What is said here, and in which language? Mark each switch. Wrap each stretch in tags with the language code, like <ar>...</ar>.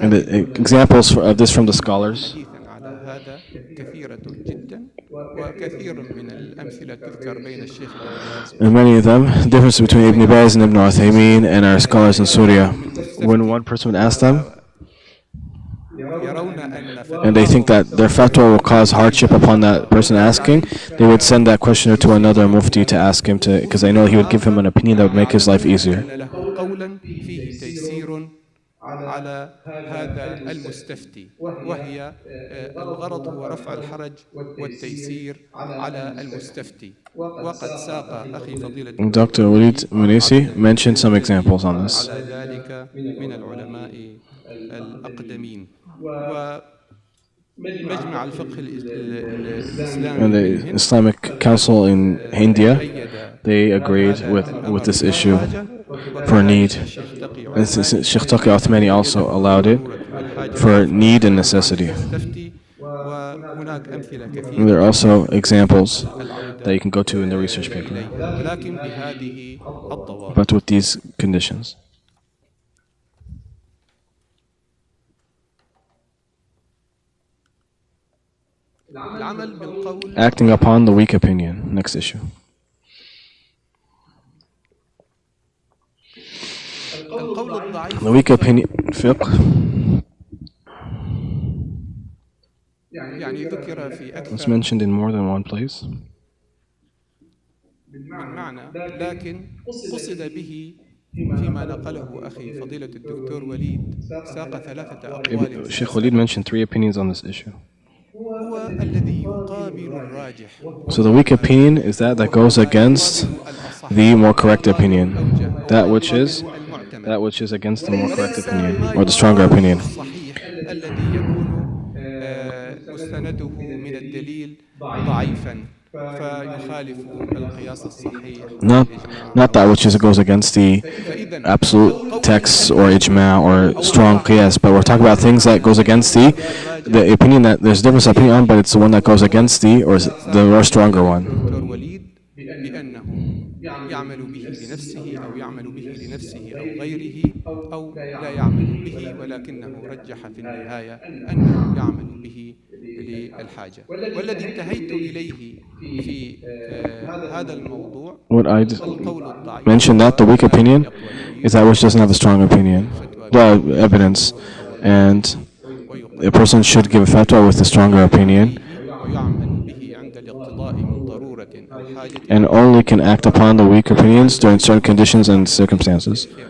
<en>And the examples of this from the scholars,</en> <ar>حديثا على هذا كثيرة جدا وكثير من الأمثلة تذكر بين الشيخ ابن باز</ar> <en>and many of them, the difference between Ibn Baz and Ibn Uthaymeen and our scholars in Syria, when one person would ask them,</en> <ar>يرون أن</ar> <en>and they think that their fatwa will cause hardship upon that person asking, they would send that questioner to another mufti to ask him to, because they know he would give him an opinion that would make his life easier.</en> <ar>أن له قولا فيه تيسير على هذا المستفتي وهي الغرض هو رفع الحرج والتيسير على المستفتي وقد ساق أخي فضيلة</ar> <en>Dr. Walid Munisi mentioned some examples on this.</en> <ar>على ذلك من العلماء الأقدمين ومجمع الفقه الإسلامي</ar> <en>And the Islamic Council in India, they agreed with this issue for need. And Sheikh Taqi Uthmani also allowed it for need and necessity.</en> <ar>وهناك أمثلة كثيرة</ar> <en>And there are also examples that you can go to in the research paper,</en> <ar>ولكن بهذه الضوابط.</ar> <en>but with these conditions.</en> <ar>العمل بالقول</ar> <en>Acting upon the weak opinion. Next issue.</en> <ar>القول الضعيف</ar> <en>The weak opinion. Fiqh.</en> <ar>يعني ذكر في</ar> <en>It's</en> <ar>أكثر</ar> <en>mentioned in more than one place.</en> <ar>من معنى لكن قصد به فيما نقله أخي فضيلة الدكتور وليد ساق ثلاثة أقوال</ar> <en>Sheikh Walid mentioned 3 opinions on this issue.</en> <ar>هو الذي يقابل الراجح</ar> <en>So the weak opinion is that goes against the more correct opinion. That which is against the more correct opinion, or the stronger opinion.</en> <ar>الصحيح الذي يكون مستنده من الدليل ضعيفا فيخالف القياس الصحيح</ar> <en>Not that which goes against the absolute text or ijma or strong qiyas, but we're talking about things that goes against the opinion that there's difference of opinion on, but it's the one that goes against the more stronger one.</en> <ar>دكتور وليد بأنه يعمل به لنفسه أو يعمل به لنفسه أو غيره أو لا يعمل به ولكنه رجح في النهاية أنه يعمل به للحاجة والذي انتهيت إليه في هذا الموضوع</ar> <en>What I</en> <ar>القول الضعيف</ar> <en>mentioned that the weak opinion is that which doesn't have a strong opinion, evidence, and a person should give a fatwa with a stronger opinion,</en> <ar>ويعمل به عند الاقتضاء من ضرورة أو حاجة</ar> <en>and only can act upon the weak opinions during certain conditions and circumstances.</en>